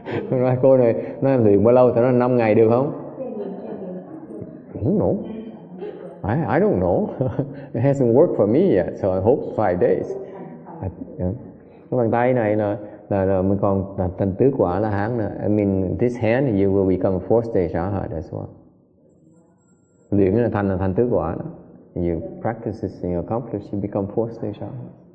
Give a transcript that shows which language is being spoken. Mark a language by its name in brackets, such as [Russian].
[Vietnamese] Nói cô này, nói luyện bao lâu? Tao nói 5 ngày được không? [English] Không know. I don't know. It hasn't worked for me yet, so I hope 5 days. [Vietnamese] Cái bàn tay này là mình còn thành tứ quả La Hán nữa. [English] I mean, this hand you will become 4th stage arhat as well. [Vietnamese] Luyện là thành tứ quả đó. [English] You practice this and you accomplish, you become 4th stage arhat.